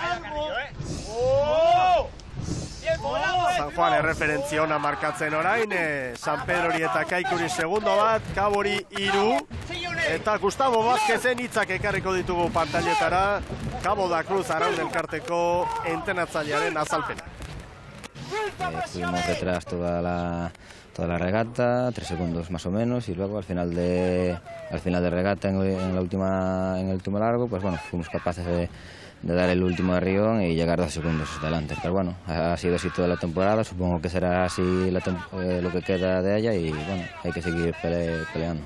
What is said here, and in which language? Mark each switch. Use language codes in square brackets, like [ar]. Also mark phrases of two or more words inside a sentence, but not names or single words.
[eu] San Juan erreferentzia ona markatzen orain, San Pedrori eta Kaikuri segundo bat, Kabori 3, eta Gustavo Vázquezen hitzak ekarriko ditugu pantailetara, Cabo da Cruz Araun elkarteko entrenatzailearen azalpena. [es] Fuimos detrás toda la regata, 3 segundos más o menos, y luego al final de regata en el último largo, pues bueno, fuimos capaces de dar el último arrión y llegar 2 segundos adelante. Pero bueno, ha sido así toda la temporada, supongo que será así lo que queda de ella y bueno, hay que seguir peleando.